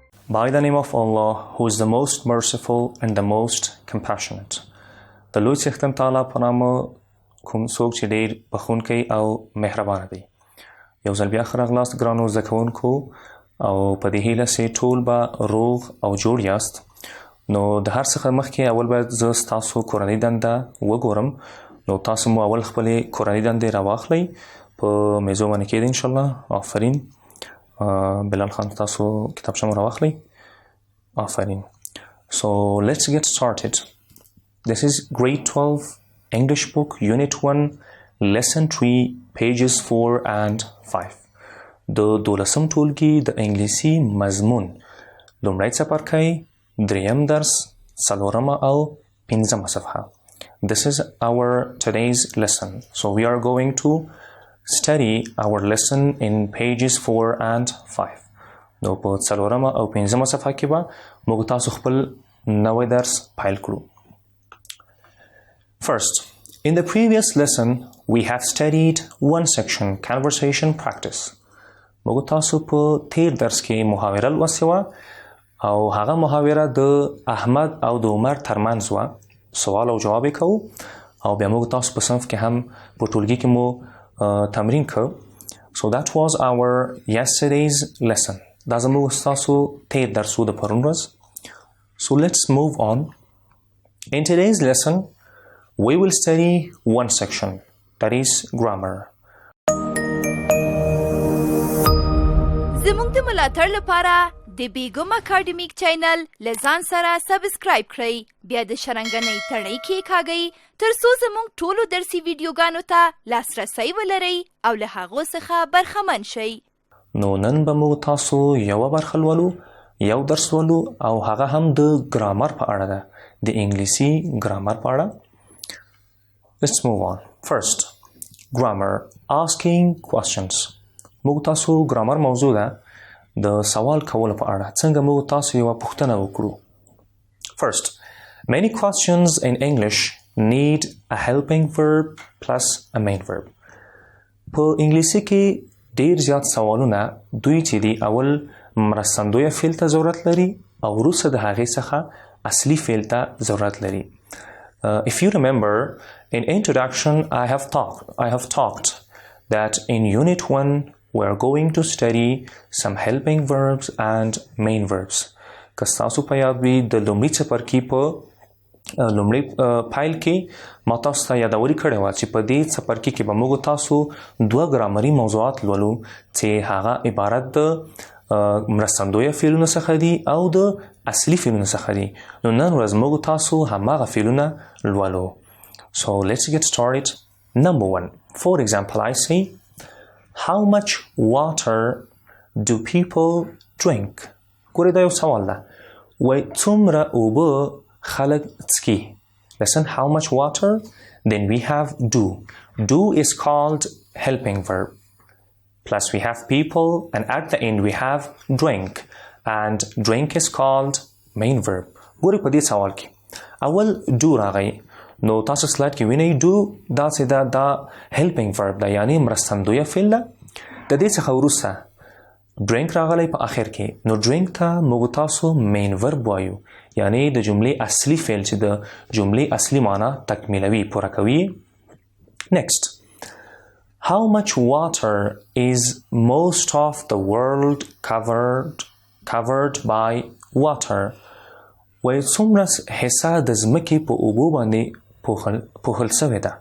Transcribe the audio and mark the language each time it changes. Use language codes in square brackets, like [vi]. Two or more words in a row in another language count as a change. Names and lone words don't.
[en] By the name of Allah, who is the most merciful and the most compassionate. [ps] د لوی څښتن تعالی په نامه کوم څوک چې ډېر بخښونکی او مهربانه دی. یو ځل بیا ښه راغلاست ګرانو زده کوونکو او په دې هیله چې ټول به روغ او جوړ یاست. نو د هر څه مخکې اول باید زه ستاسو کورنۍ دنده وګورم. نو تاسو مو اول خپلې کورنۍ دندې راواخلئ په میزو باندې کېږدئ انشاءالله. آفرین. بلال خان تاسو کتابچه مو راواخلئ. آفرین. [en] So let's get started. This is grade 12 English book unit 1 lesson 3 pages 4 and 5. [ps] د 12م ټولګي د انګلیسي مضمون لومړی څپرکی، دریم درس، څلورمه او پنځمه صفحه. [en] This is our today's lesson. So we are going to study our lesson in pages 4 and 5. [ps] نو په څلورمه او پنځمه صفحه کې به موږ تاسو خپل نوی درس پیل کړو. [en] First, in the previous lesson, we have studied one section, conversation practice. [ps] موږ تاسو په تیر درس کې محاوره لوستې وه او هغه محاوره د احمد او د عمر ترمنځ وه. سوال او جواب یې کوو او بیا موږ تاسو په صنف کې هم په ټولګي کې مو تمرین کوو. [en] So that was our yesterday's lesson. [ps] دا زموږ ستاسو تیر درس و د پرون ورځ. [en] So let's move on. In today's lesson, we will study one section, that is grammar. [ps] زموږ د ملاتړ لپاره د بیګم اکاډمیک چینل له ځان سره سبسکرایب کړئ، بیا د شرنګنۍ تڼۍ کېکاږئ تر څو زموږ ټولو درسي ویډیوګانو ته لاسرسی ولرئ او له هغو څخه برخمن شئ. نو نن به موږ تاسو یوه برخه لولو، یو درس ولو او هغه هم د ګرامر په اړه ده، د انګلیسي ګرامر په اړه. [en] Let's move on. First, grammar, asking questions. [ps] موږ تاسو ګرامر موضوع ده د سوال کولو په اړه، څنګه موږ تاسو یوه پوښتنه وکړو. [en] First, many questions in English need a helping verb plus a main verb. [ps] په انګلیسي کې ډیر زیات سوالونه دوی چې دی اول مرستندویه فعل ته ضرورت لري او وروسته د هغې څخه اصلي فعل ته ضرورت لري. [en] If you remember, in introduction I have talked that in unit 1 we are going to study some helping verbs and main verbs. [ps] که ستاسو په یاد وي د لومړي څپرکي په لومړی پایل کې ما تاسو ته یادوري کړې وه چې په دې څپرکي کې به موږ تاسو دوه ګرامري موضوعات لولو چې هغه عبارت د مرستندویه فعلونو څخه دي او د اصلي فعلونو څخه دي. نو نن ورځ موږ تاسو هماغه فعلونه لولو. [en] So let's get started. Number 1. For example, I say, how much water do people drink? [ps] ګورئ دا یو سوال ده. وایي څومره اوبه خلق څکي. [en] Listen, how much water? Then we have do. Do is called helping verb. Plus we have people and at the end we have drink. And drink is called main verb. [ps] ګورئ په دې سوال کې اول do راغی. نو تاسو سلاید کې وینئ do دا چې دا [en] helping verb [ps] ده، یعنی مرستندویه فعل ده. د دې څخه وروسته drink راغلی په آخر کې. نو drink ته موږ تاسو [en] main verb [ps] وایو، یعنی د جملې اصلي فعل چې د جملې اصلي معنا تکمیلوي، پوره کوي. [en] Next, how much water is most of the world covered by water? [ps] وایي څومره حصه د ځمکې په اوبو باندې پوښل شوې ده.